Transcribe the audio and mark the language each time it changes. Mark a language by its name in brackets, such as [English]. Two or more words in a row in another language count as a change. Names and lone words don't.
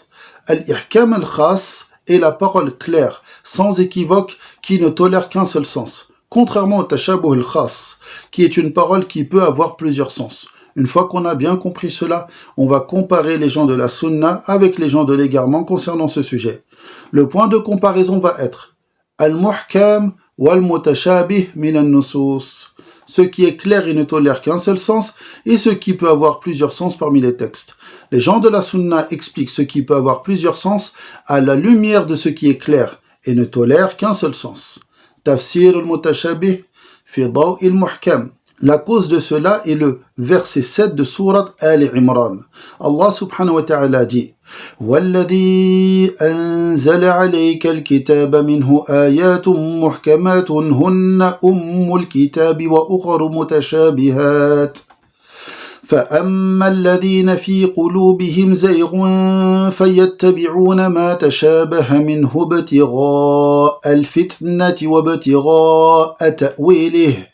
[Arabic] الإحكام الخاص [French] est la parole claire, sans équivoque, qui ne tolère qu'un seul sens. Contrairement au [Arabic] التشابه الخاص, [French] qui est une parole qui peut avoir plusieurs sens. Une fois qu'on a bien compris cela, on va comparer les gens de la sunna avec les gens de l'égarement concernant ce sujet. Le point de comparaison va être [Arabic] المحكم والمتشابه من النصوص. [French] Ce qui est clair et ne tolère qu'un seul sens, et ce qui peut avoir plusieurs sens parmi les textes. Les gens de la sunna expliquent ce qui peut avoir plusieurs sens à la lumière de ce qui est clair, et ne tolère qu'un seul sens. [Arabic] تفسير المتشابه في ضوء المحكم. [French] La cause de cela est le verset 7 de sourate Al-Imran. [Arabic] الله سبحانه وتعالى dit وَالَّذِي أَنزَلَ عَلَيْكَ الْكِتَابَ مِنْهُ آيَاتٌ مُحْكَمَاتٌ هُنَّ أُمُّ الْكِتَابِ وَأُخَرُ مُتَشَابِهَاتٌ فَأَمَّا الَّذِينَ فِي قُلُوبِهِمْ زَيْغٌ فَيَتَّبِعُونَ مَا تَشَابَهَ مِنْهُ ابْتِغَاءَ الْفِتْنَةِ وَابْتِغَاءَ تَأْوِيلِهِ